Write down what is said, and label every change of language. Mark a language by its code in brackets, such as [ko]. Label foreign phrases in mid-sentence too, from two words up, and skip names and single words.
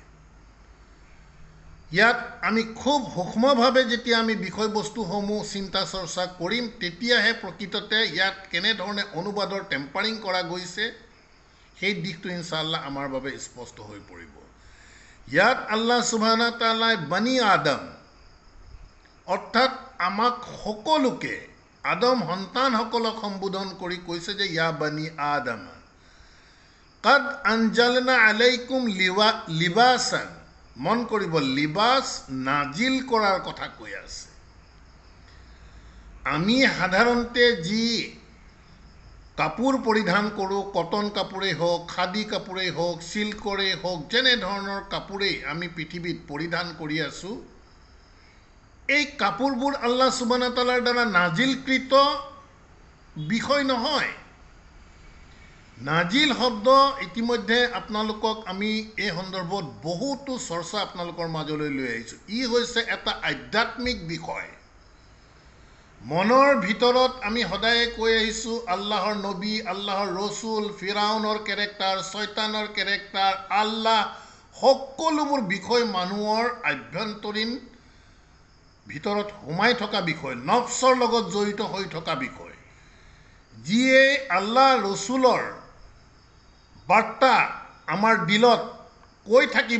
[as] ইয়াত আমি খুব সূক্ষ্মভাৱে যেতিয়া আমি বিষয়বস্তুসমূহ চিন্তা চৰ্চা কৰিম, তেতিয়াহে প্ৰকৃততে ইয়াত কেনেধৰণে অনুবাদৰ টেম্পাৰিং কৰা গৈছে সেই দিশটো [ar] إن شاء الله [as] আমাৰ বাবে স্পষ্ট হৈ পৰিব। ইয়াত [ar] الله سبحانه وتعالى بني آدم [as] অৰ্থাৎ আমাক সকলোকে, আদম সন্তানসকলক সম্বোধন কৰি কৈছে যে, [ar] يا بني آدم قد أنزلنا عليكم لباسا. [as] মন কৰিব, লিবাস নাজিল কৰাৰ কথা কৈ আছে। আমি সাধাৰণতে যি কাপোৰ পৰিধান কৰোঁ, কটন কাপোৰেই হওক, খাদী কাপোৰেই হওক, চিল্কৰেই হওক, যেনেধৰণৰ কাপোৰেই আমি পৃথিৱীত পৰিধান কৰি আছোঁ, এই কাপোৰবোৰ [ar] الله سبحانه وتعالى [as] দ্বাৰা নাজিলকৃত বিষয় নহয়। নাজিল শব্দ ইতিমধ্যে আপোনালোকক আমি এই সন্দৰ্ভত বহুতো চৰ্চা আপোনালোকৰ মাজলৈ লৈ আহিছোঁ। ই হৈছে এটা আধ্যাত্মিক বিষয়। মনৰ ভিতৰত আমি সদায়ে কৈ আহিছোঁ, আল্লাহৰ নবী, আল্লাহৰ ৰচুল, ফিৰাউনৰ কেৰেক্টাৰ, শয়তানৰ কেৰেক্টাৰ, আল্লাহ, সকলোবোৰ বিষয় মানুহৰ আভ্যন্তৰীণ ভিতৰত সোমাই থকা বিষয়, নফছৰ লগত জড়িত হৈ থকা বিষয়, যিয়ে আল্লাহ ৰচুলৰ বাৰ্তা আমাৰ দিলত কৈ থাকিব।